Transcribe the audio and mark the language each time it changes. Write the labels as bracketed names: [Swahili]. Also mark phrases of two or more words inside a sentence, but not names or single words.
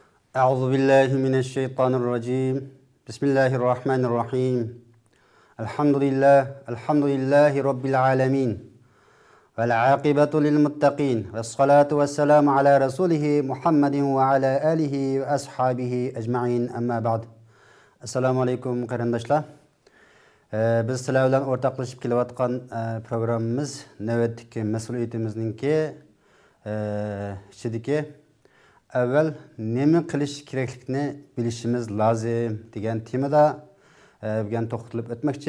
[Arabic] أعوذ بالله من الشيطان الرجيم بسم الله الرحمن الرحيم الحمد لله رب العالمين والعاقبة للمتقين والصلاة والسلام على رسوله محمد وعلى آله وأصحابه أجمعين أما بعد السلام عليكم قرنداشlar. [Uzbek] Biz sizlar bilan o'rtoqlashib kelayotgan programmamiz navbatdagi mas'uliyatimizninki ichidagi avval nima qilish kerakligini bilishimiz lozim degan temada bugun to'xtalib o'tmoqchi.